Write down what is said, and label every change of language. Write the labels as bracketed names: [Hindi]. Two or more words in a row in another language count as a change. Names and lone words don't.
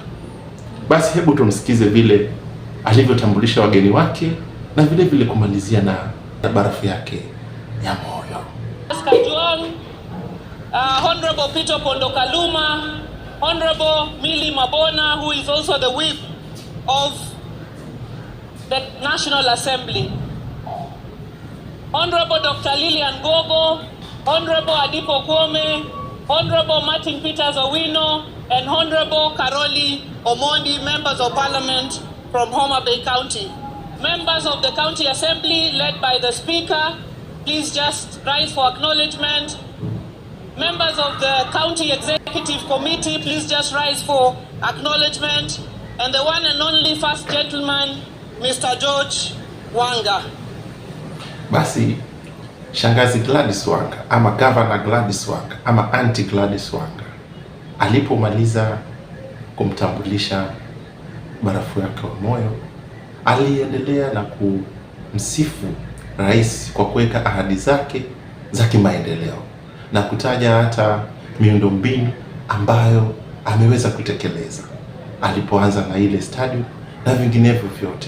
[Swahili] Basi hebu tumsikize vile alivyotambulisha wageni wake na vile vile kumalizia na barafu yake ya moyo. [English] Honorable Peter Pondo Kaluma, Honorable Millie Mabona, who is also the whip of the National Assembly, Honorable Dr. Lilian Gogo, Honorable Adipo Kwome, Honorable Martin Peters Owino, and Honorable Karoli Omondi, members of Parliament from Homa Bay County. Members of the County Assembly, led by the Speaker, please just rise for acknowledgement. Members of the County Executive Committee, please just rise for acknowledgement. And the one and only First Gentleman, Mr. George Wanga. [Swahili] Basi shangazi Gladys Wanga ama Governor Gladys Wanga ama Auntie Gladys Wanga alipomaliza kumtambulisha barafu yake wa moyo, aliendelea na kumsifu rais kwa kuweka ahadi zake za kimaendeleo na kutaja hata miundombinu ambayo ameweza kutekeleza alipoanza na ile stadium na vinginevyo vyote.